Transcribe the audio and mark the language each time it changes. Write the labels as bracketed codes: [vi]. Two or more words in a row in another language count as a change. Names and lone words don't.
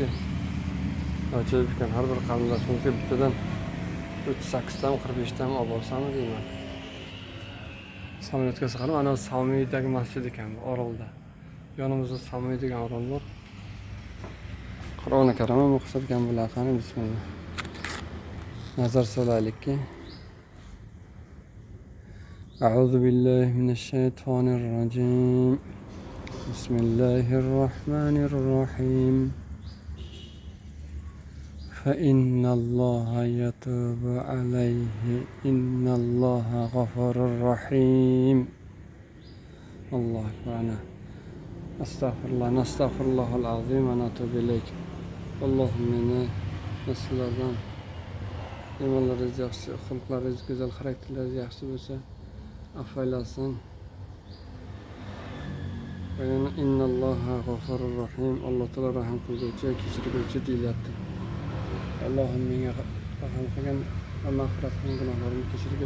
[uz] Ajoyib ekan, har bir qarindoshimizga bittadan 38 dan 45 dan olib olsam deyman. Samolyotga chiqarib, ana Saumidagi masjid ekan bu Orolda. Yonimizda Samoy degan orol bor. Qur'oni Karim o'qisak bo'lar qani, bismillah. Nazar solaylikki. [ar] أعوذ بالله من الشيطان الرجيم. بسم الله الرحمن الرحيم. فإن الله يتوب عليه إن الله غفور رحيم. الله أكبر. أستغفر الله نستغفر الله العظيم ونتوب إليك. اللهم إنا نسألك [uz] imonlaringiz yaxshi, xulqlaringiz go'zal, xarakterlaringiz yaxshi bo'lsa, afv aylasin. [ar] إن الله غفور رحيم. [uz] Alloh taolo rahim qiluvchi, kechiruvchi deyilyapti. Allohim menga rahim qilgin va mag'firat qilgin, gunohlarimni kechirgin.